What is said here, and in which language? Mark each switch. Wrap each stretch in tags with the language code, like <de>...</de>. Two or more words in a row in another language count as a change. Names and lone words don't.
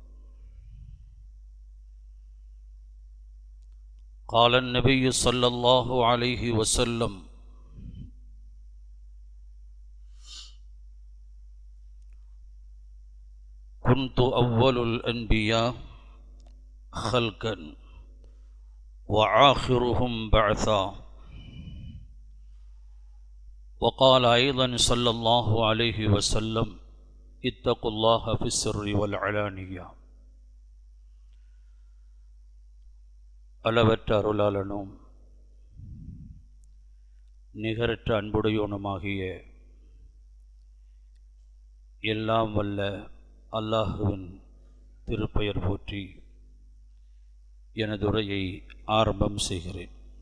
<ar>قال النبي صلى الله عليه وسلم: كنت أول الأنبياء خلقا وآخرهم بعثا. وقال أيضا صلى الله عليه وسلم: اتقوا الله في السر والعلانية.</ar> <ta>அளவற்ற அருளாளனும் நிகரற்ற அன்புடையோனுமாகிய எல்லாம் வல்ல அல்லாஹுவின் திருப்பெயர் போற்றி எனது உரையை ஆரம்பம் செய்கிறேன்.</ta>